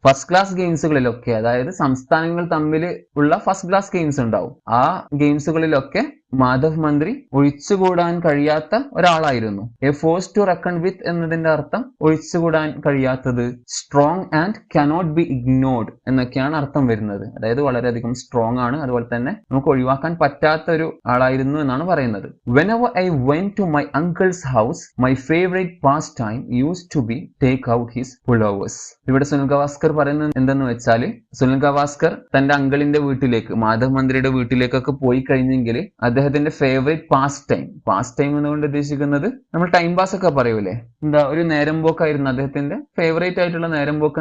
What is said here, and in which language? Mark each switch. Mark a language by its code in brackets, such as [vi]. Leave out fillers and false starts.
[ml] First class ഗെയിംസുകളിലൊക്കെ, അതായത് സംസ്ഥാനങ്ങൾ തമ്മിൽ ഉള്ള ഫസ്റ്റ് ക്ലാസ് ഗെയിംസ് ഉണ്ടാവും, ആ ഗെയിംസുകളിലൊക്കെ മാധവ് മന്ത്രി ഒഴിച്ചുകൂടാൻ കഴിയാത്ത ഒരാളായിരുന്നു. [en] a force to reckon with [ml] എന്നതിന്റെ അർത്ഥം ഒഴിച്ചുകൂടാൻ കഴിയാത്തത്, [en] strong and cannot be ignored [ml] എന്നൊക്കെയാണ് അർത്ഥം വരുന്നത്. അതായത് വളരെയധികം സ്ട്രോങ് ആണ്, അതുപോലെ തന്നെ നമുക്ക് ഒഴിവാക്കാൻ പറ്റാത്ത ഒരു ആളായിരുന്നു എന്നാണ് പറയുന്നത്. [en] Whenever I went to my uncle's house, my favorite pastime used to be take out his pullovers. [ml] ഇവിടെ സുനിൽ ഗവാസ്കർ പറയുന്നത് എന്തെന്ന് വെച്ചാൽ, സുനിൽ ഗവാസ്കർ തന്റെ അങ്കിളിന്റെ വീട്ടിലേക്ക്, മാധവ് മന്ത്രിയുടെ വീട്ടിലേക്കൊക്കെ പോയി കഴിഞ്ഞെങ്കിൽ അദ്ദേഹത്തിന്റെ ഫേവറേറ്റ് പാസ് ടൈം എന്നുകൊണ്ട് ഉദ്ദേശിക്കുന്നത് നമ്മൾ ടൈം പാസ് ഒക്കെ പറയൂലേ, എന്താ ഒരു നേരം പോക്കായിരുന്നു അദ്ദേഹത്തിന്റെ ഫേവറേറ്റ് ആയിട്ടുള്ള നേരം പോക്ക്.